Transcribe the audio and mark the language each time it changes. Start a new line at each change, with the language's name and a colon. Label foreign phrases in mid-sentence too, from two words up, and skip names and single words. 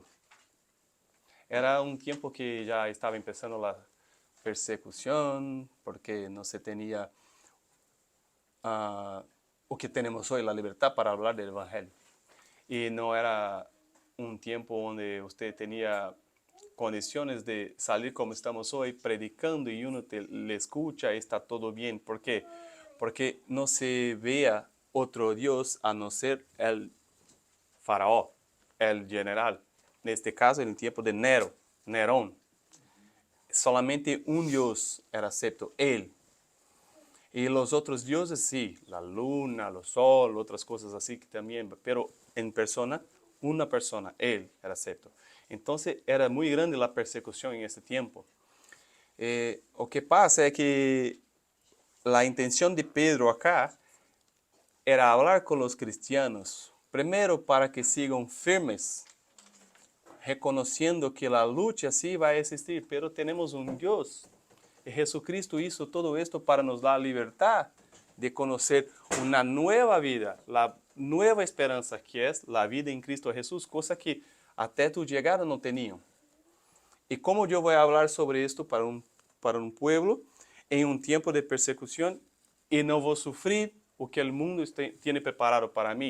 Portuguese: Era um tempo que já estava começando a persecução, porque não se tinha o que temos hoje, a liberdade para falar do Evangelho. E não era um tempo onde você tinha condições de sair como estamos hoje, predicando e
Spanish: uno le escucha
Portuguese: e está todo bem. ¿Por quê? Porque não se vea outro Deus a não ser
Spanish: el faraó, el general.
Portuguese: Neste caso, no tempo de Nerón. Solamente um Deus era acepto, Ele. E os outros deuses, sim, a luna, o sol, outras coisas assim que também,
Spanish: pero em persona,
Portuguese: uma persona, Ele era acepto. Então, era muito grande a persecução em esse tempo. O que passa é que a intenção de Pedro acá era falar com os cristianos, primeiro para que sigam firmes, reconociendo que a luta sí vai existir, pero temos um Deus.
Spanish: E Jesucristo hizo todo esto para nos dar libertad de conocer una nueva vida, la nueva esperanza que es la vida en Cristo Jesús, cosa que até tu llegada no tenían. Y como yo voy a hablar sobre esto para un pueblo en un tiempo de persecución y no voy a sufrir o que el mundo tiene preparado para mí.